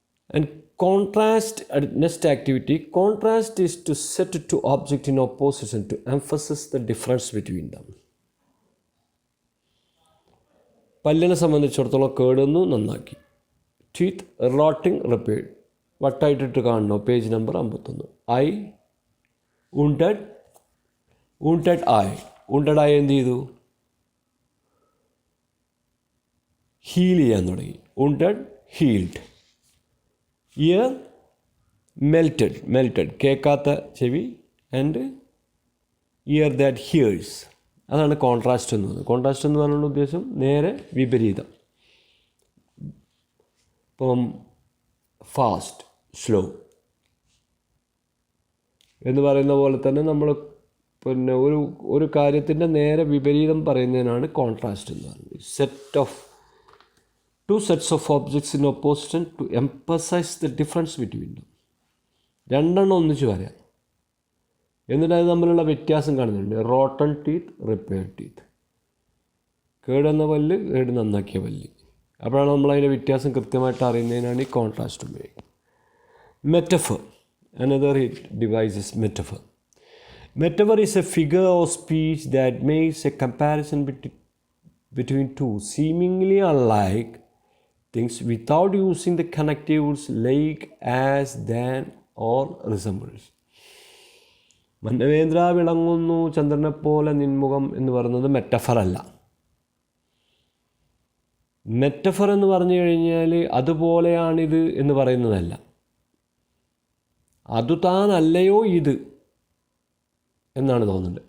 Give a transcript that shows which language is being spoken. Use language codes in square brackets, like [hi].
[en] And contrast, next activity, contrast is to set two objects in opposition to emphasize the difference between them. [ml] പല്ലിനെ സംബന്ധിച്ചിടത്തോളം കേടുന്നു നന്നാക്കി, [en] teeth rotting repaired, [ml] വട്ടായിട്ടിട്ട് കാണുന്നു, page number 51. [en] I wounded, wounded I, wounded I [ml] എന്ത് ചെയ്തു, [en] heal [ml] ചെയ്യാൻ തുടങ്ങി, [en] Wounded healed. Ear melted, melted [ml] കേൾക്കാത്ത ചെവി, [en] And ear that hears. [ml] അതാണ് കോൺട്രാസ്റ്റ് എന്ന് പറയുന്നത്. കോൺട്രാസ്റ്റ് എന്ന് പറഞ്ഞുള്ള ഉദ്ദേശം നേരെ വിപരീതം. ഇപ്പം ഫാസ്റ്റ്, സ്ലോ എന്ന് പറയുന്ന പോലെ തന്നെ നമ്മൾ പിന്നെ ഒരു കാര്യത്തിൻ്റെ നേരെ വിപരീതം പറയുന്നതിനാണ് കോൺട്രാസ്റ്റ് എന്ന് പറയുന്നത്. [en] Two sets of objects in opposition to emphasize the difference between them. [ml] രണ്ടെണ്ണം ഒന്നിച്ച് പറയാം, എന്നിട്ട് അത് തമ്മിലുള്ള വ്യത്യാസം കാണുന്നുണ്ട്. [en] Rotten teeth, repaired teeth. [ml] കേടെന്ന പല്ല്, കേട് നന്നാക്കിയ പല്ല്. അപ്പോഴാണ് നമ്മളതിൻ്റെ വ്യത്യാസം കൃത്യമായിട്ട് അറിയുന്നതിനാണ് ഈ കോൺട്രാസ്റ്റ് ഉപയോഗിക്കുന്നത്. [en] Metaphor, another device is metaphor. Metaphor is a figure of speech that makes a comparison between two seemingly unlike things without using the connective words like, as, than or resembles. [ml] മന്നവേന്ദ്ര വിളങ്ങുന്നു ചന്ദ്രനെപ്പോലെ നിൻമുഖം എന്ന് പറയുന്നത് metaphor അല്ല. Metaphor എന്ന് പറഞ്ഞു കഴിഞ്ഞാൽ അതുപോലെയാണിത് എന്ന് പറയുന്നതല്ല, അതു താനല്ലയോ ഇത് എന്നാണ് തോന്നുന്നത്.